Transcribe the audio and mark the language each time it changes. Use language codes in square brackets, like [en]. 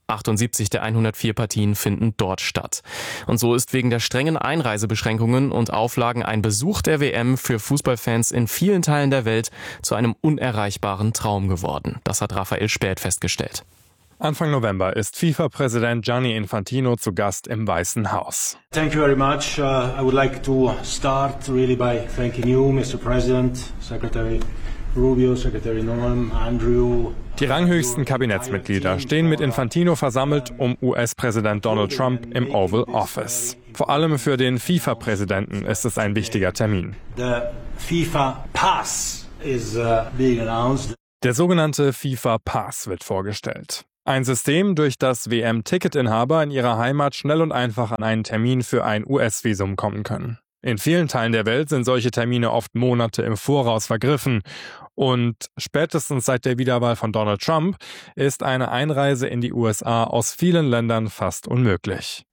[de] 78 der 104 Partien finden dort statt. Und so ist wegen der strengen Einreisebeschränkungen und Auflagen ein Besuch der WM für Fußballfans in vielen Teilen der Welt zu einem unerreichbaren Traum geworden. Das hat Raphael Späth festgestellt. Anfang November ist FIFA-Präsident Gianni Infantino zu Gast im Weißen Haus. [en] Thank you very much. I would like to start really by thanking you, Mr. President, Secretary Rubio, Secretary Norm, Andrew. [de] Die ranghöchsten Kabinettsmitglieder stehen mit Infantino versammelt um US-Präsident Donald Trump im Oval Office. Vor allem für den FIFA-Präsidenten ist es ein wichtiger Termin. [en] The FIFA Pass is being announced. [de] Der sogenannte FIFA Pass wird vorgestellt. Ein System, durch das WM-Ticketinhaber in ihrer Heimat schnell und einfach an einen Termin für ein US-Visum kommen können. In vielen Teilen der Welt sind solche Termine oft Monate im Voraus vergriffen. Und spätestens seit der Wiederwahl von Donald Trump ist eine Einreise in die USA aus vielen Ländern fast unmöglich.